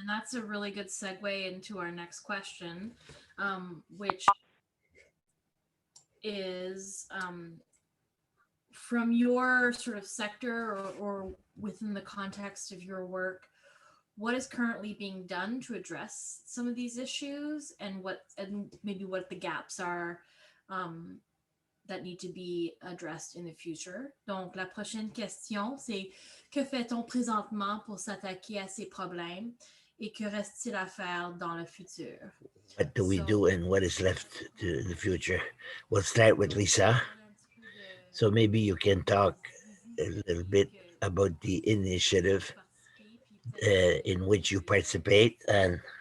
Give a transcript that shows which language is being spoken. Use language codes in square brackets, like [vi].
[en] And that's a really good segue into our next question, which is from your sort of sector or within the context of your work, what is currently being done to address some of these issues, and maybe what the gaps are that need to be addressed in the future. [fr] Donc, la prochaine question, c'est que fait-on présentement pour s'attaquer à ces problèmes, et que reste-t-il à faire dans le futur? [en] What do we do, and what is left to the future? We'll start with Lisa. So maybe you can talk a little bit about the initiative in which you participate, and